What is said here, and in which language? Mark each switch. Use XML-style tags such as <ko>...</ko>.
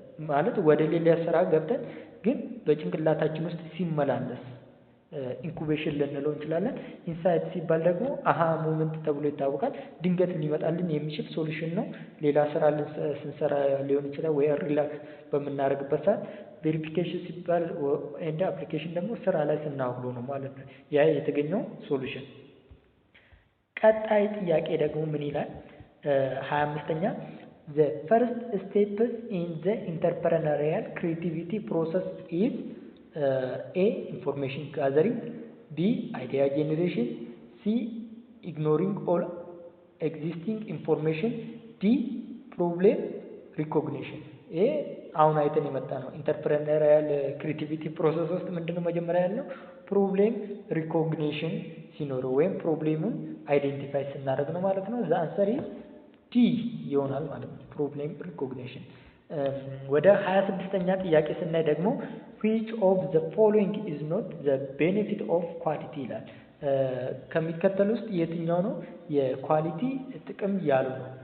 <am>ማለት ወደ ሌላ ስራ ገብተን ግን በጭንቅላታችን ውስጥ ሲመላለስ ኢንኩቤሽን ልንለው እንችላለን። ኢንሳይት ሲባል ደግሞ አሃ ሞመንት ተብሎ ይታወቃል። ድንገት ሊመጣልን የሚችል ሶሉሽን ነው። ሌላ ስራ ስንሰራ ሊሆን ይችላል ወይ ሪላክስ በምናደርግበት ሰዓት። ቬሪፊኬሽን ሲባል ኤንድ አፕሊኬሽን ደግሞ ስራ ላይ ስናውሎ ነው ማለት ነው ያ የተገኘው ሶሉሽን። ቀጣይ ጥያቄ ደግሞ ምን ይላል?</am> <en>25ኛ the first steps in the entrepreneurial creativity process is A information gathering, B idea generation, C ignoring all existing information, D problem recognition።</en> <am>አሁን አይተን የመጣ ነው ኢንተርፕረነሪያል ክሪኤቲቪቲ ፕሮሰስ ውስጥ ምንድነው መጀመሪያ ያለው? ፕሮብሌም ሪኮግኒሽን ሲኖረው ወይም ፕሮብሌሙን አይዴንቲፋይ ስናደርግ ነው ማለት ነው። ዘ አንሰር ኢዝ ዲ ይሆናል ማለት ነው ፕሮብሌም ሪኮግኒሽን። ወደ 26ኛ ጥያቄ ስናይ ደግሞ</am> <en>which of the following is not the benefit of quality</en> <am>ይላል። ከሚከተሉ ውስጥ የትኛው ነው የኳሊቲ ጥቅም ያለው ነው?</am>